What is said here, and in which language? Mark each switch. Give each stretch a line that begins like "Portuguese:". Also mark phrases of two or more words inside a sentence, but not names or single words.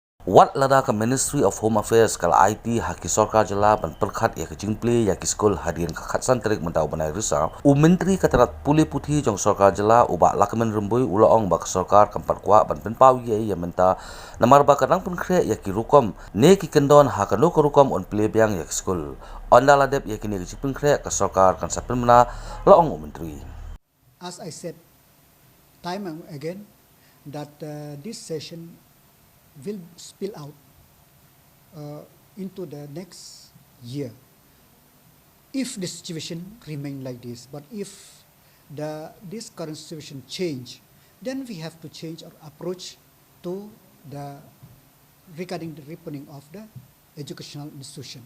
Khasi: What lada ka Ministry of Home Affairs kala aiti haki Sorkar jylla ban pyrkhat ya jingplie ya Skul hadien kakhatsan tarik mynta bnai Risaw Myntri ka tnad pule puthi jong Sorkar jylla Bah Lahkmen Rynbui ulaong ba Sorkar kampat kwah ban Pynpaw eiei ya mynta namar ba kadang pynkhreh ya Rukom ne kyndon ha Kano ka Rukom on Plie biang ya Skul Ynda ladep ya kine jingpynkhreh ka Sorkar kan sapin mena laong Myntri.
English: As I said time and again that this session will spill out into the next year if the situation remain like this. But if this current situation change, then we have to change our approach to regarding the reopening of the educational institution.